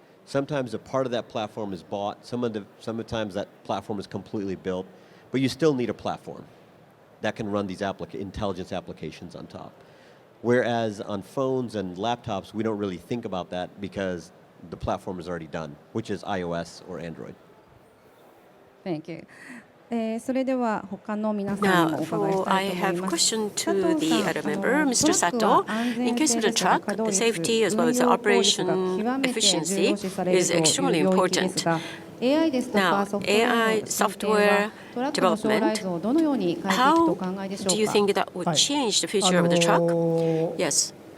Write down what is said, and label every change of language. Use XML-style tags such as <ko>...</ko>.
<en>Sometimes a part of that platform is bought, sometimes that platform is completely built, but you still need a platform that can run these intelligence applications on top. Whereas on phones and laptops, we don't really think about that because the platform is already done, which is iOS or Android. Thank you.</en> <ja>それでは他の皆さんにもお伺いしたいと思います。</ja> <en>Now, I have a question to the other member, Mr. Sato. In case of the truck, safety as well as operation efficiency is extremely important. Now, AI software development, how do you think that would change the future of the truck? Yes.</en>